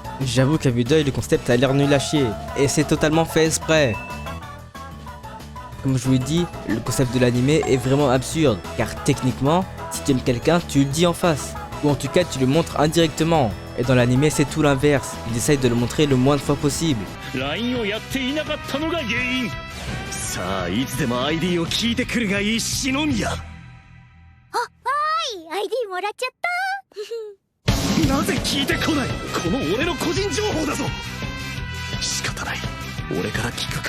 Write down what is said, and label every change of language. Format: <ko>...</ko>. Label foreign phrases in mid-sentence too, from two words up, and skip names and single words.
<fr>J'avoue qu'à vue d'œil, le concept a l'air nul à chier, et c'est totalement fait exprès. Comme je vous l'ai dit, le concept de l'anime est vraiment absurde, car techniquement, si tu aimes quelqu'un, tu le dis en face, ou en tout cas tu le montres indirectement. Et dans l'anime, c'est tout l'inverse, il essaye de le montrer le moins de fois possible.</fr> <ja>ID もらっちゃったなぜ聞いてこない。この俺の個人情報だぞ。仕方ない、俺から聞くか。</ja>